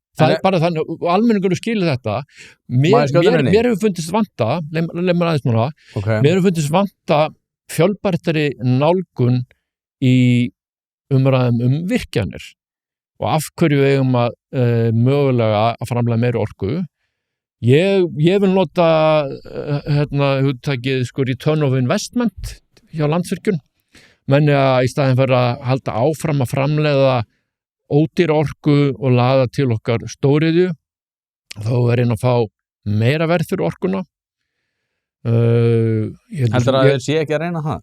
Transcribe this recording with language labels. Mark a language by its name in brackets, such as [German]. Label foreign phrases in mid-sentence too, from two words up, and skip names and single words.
[Icelandic] Það er bara þannig, og almenningur skilur þetta. Mér hefur fundist vanta, mér hefur fundist vanta fjölbreyttari nálgun í umræðum virkjanir og af hverju eigum að mögulega að framlega meiri orku. Ég vil nota hugtakið [English] return of investment [Icelandic] hjá Landsvirkjun, menn að í staðinn fyrir að halda áfram að framleiða ódýra orku og laða til okkar stóriðju, þá er einn að fá meira verð fyrir orkuna. Heldur að þeir sé ekki að reyna það?